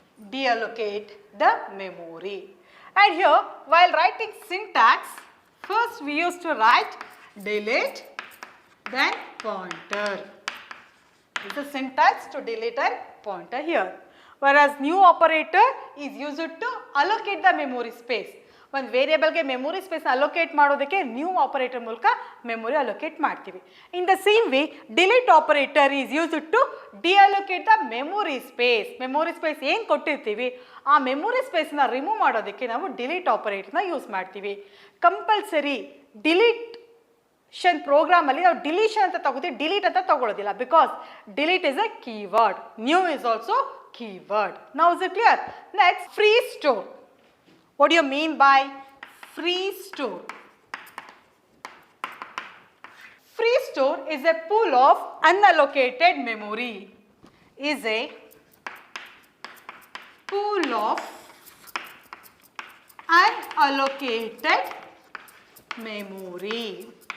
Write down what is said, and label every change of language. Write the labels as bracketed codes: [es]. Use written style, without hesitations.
[en] Deallocate the memory. And here while writing syntax, first we used to write delete then pointer. This is syntax to delete and pointer here. Whereas new operator is used to allocate the memory space. [kn] ಒಂದು ವೇರಿಯೇಬಲ್ಗೆ memory space allocate ಮಾಡೋದಕ್ಕೆ new operator ಮೂಲಕ memory allocate ಮಾಡ್ತೀವಿ. [en] In the same way delete operator is used to deallocate the memory space. [kn] Memory space ಏನು ಕೊಟ್ಟಿರ್ತೀವಿ ಆ memory ಸ್ಪೇಸ್ನ remove ಮಾಡೋದಕ್ಕೆ ನಾವು delete ಆಪರೇಟರ್ನ use ಮಾಡ್ತೀವಿ. ಕಂಪಲ್ಸರಿ ಡಿಲೀಷನ್ ಪ್ರೋಗ್ರಾಮಲ್ಲಿ ನಾವು ಡಿಲೀಷನ್ ಅಂತ ತಗೋತೀವಿ, ಡಿಲೀಟ್ ಅಂತ ತಗೊಳ್ಳೋದಿಲ್ಲ. [en] Because delete is a keyword, new is also keyword. Now is it clear? Next, free store. What do you mean by free store? Free store is a pool of unallocated memory. Is a pool of unallocated memory.